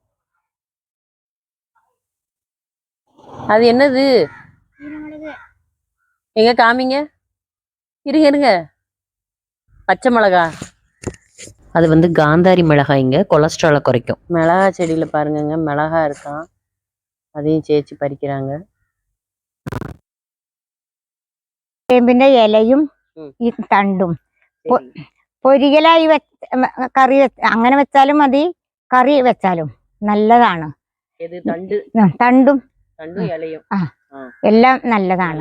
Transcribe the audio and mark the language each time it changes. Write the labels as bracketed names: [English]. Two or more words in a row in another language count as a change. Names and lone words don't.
[Tamil] அது என்னது? எங்க காமிங்க, இருங்க இருங்க. பச்சை மிளகா. அது வந்து காந்தாரி மிளகாய்ங்க, கொலஸ்ட்ராலை குறைக்கும். மிளகா செடியில் பாருங்கங்க, மிளகா இருக்கான். அதையும் சேச்சி பறிக்கிறாங்க. [Malayalam] ചേമ്പിന്റെ ഇലയും ഈ തണ്ടും പൊരികലായി കറി അങ്ങനെ വെച്ചാലും മതി, കറി വെച്ചാലും നല്ലതാണ്. തണ്ടും എല്ലാം നല്ലതാണ്.